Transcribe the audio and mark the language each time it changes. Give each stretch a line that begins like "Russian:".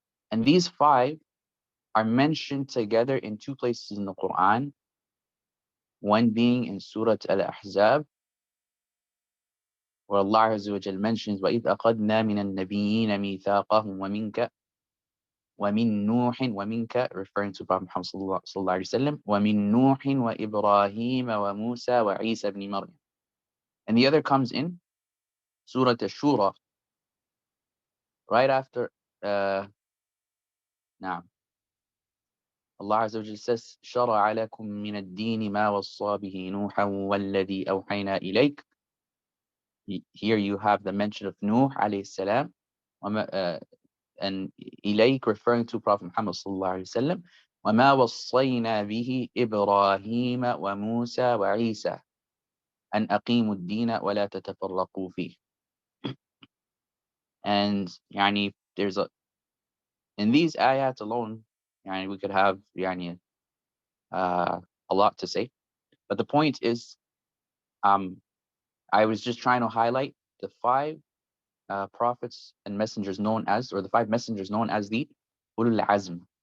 English: And these five are mentioned together in two places in the Quran, one being in Surah Al-Ahzab, where Allah Azza wa Jal mentions,
Arabic: وَإِذْ أَخَذْنَا مِنَ النَّبِيِّينَ مِيثَاقَهُمْ وَمِنْكَ وَمِن نُوحٍ وَمِنْكَ,
English: referring to Prophet Muhammad sallallahu alaihi wasallam,
Arabic: وَمِن نُوحٍ وَإِبْرَاهِيمَ وَمُوسَى وَعِيسَى
English: ibn Maryam. And the other comes in Surah Ash-Shura, right after now Allah Azza wa Jalla says
Arabic: شرع لكم من الدين ما وصى به نوحا والذي أوحينا إليك.
English: Here you have the mention of Nuh alayhi salam, and إليك referring to Prophet Muhammad sallallahu alayhi wasallam.
Arabic: وما وصينا به إبراهيم وموسى وعيسى أن أقيموا الدين ولا تتفرقوا فيه.
English: And يعني there's in these ayat alone, يعني we could have يعني a lot to say, but the point is, I was just trying to highlight the five prophets and messengers known as, or the five messengers known as the Ulul Azm.